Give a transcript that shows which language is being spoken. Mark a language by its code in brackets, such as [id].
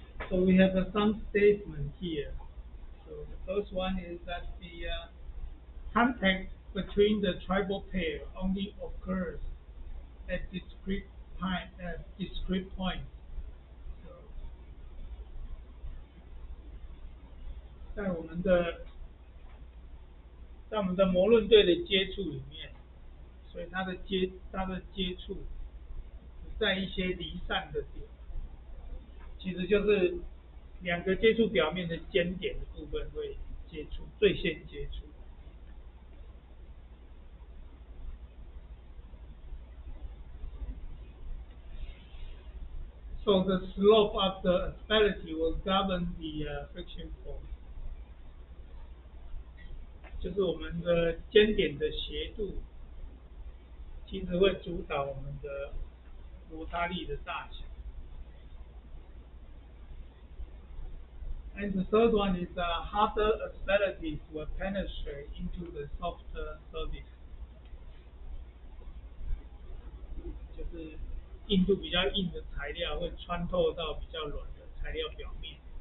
[en] So we have some statement here. So So the first one is that the contact between the tribal pair only occurs at discrete points. [zh] So 在我们的在我们的模论对的接触里面，所以它的接触在一些离散的点，其实就是两个接触表面的尖点的部分会接触，最先接触。 [en] So the slope of the asperity will govern the friction force， [zh] 就是我们的尖点的斜度，其实会主导我们的摩擦力的大小。 [en] And the third one is harder asperities will penetrate into the softer surface， [zh] 就是硬度比较硬的材料会穿透到比较软的材料表面。